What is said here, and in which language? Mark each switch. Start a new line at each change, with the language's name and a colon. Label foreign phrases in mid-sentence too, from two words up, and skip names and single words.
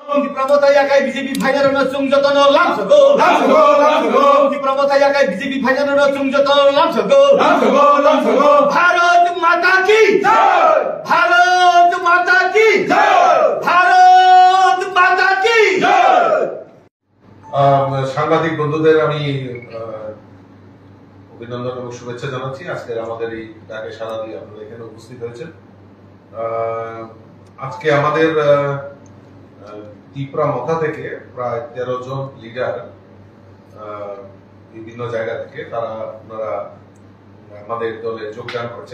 Kok Borok: Di Pramota Yakai BJP Final no Chungjotono Lamsogo Di Pramota Yakai BJP Final no Chungjotono Lamsogo
Hindi: भारत माता की जय भारत माता की जय भारत माता की जय
Bangla: সাংবাদিক বন্ধুদের আমি অভিনন্দন এবং শুভেচ্ছা জানাচ্ছি। আজকে আমাদের এই ডাকে সাড়া দিয়ে আপনারা এখানে উপস্থিত হয়েছেন। আজকে আমাদের ত্রিপুরা মথা থেকে প্রায় 13 জন লিডার বিভিন্ন জায়গা থেকে ওনারা আমাদের দলে যোগদান করছেন।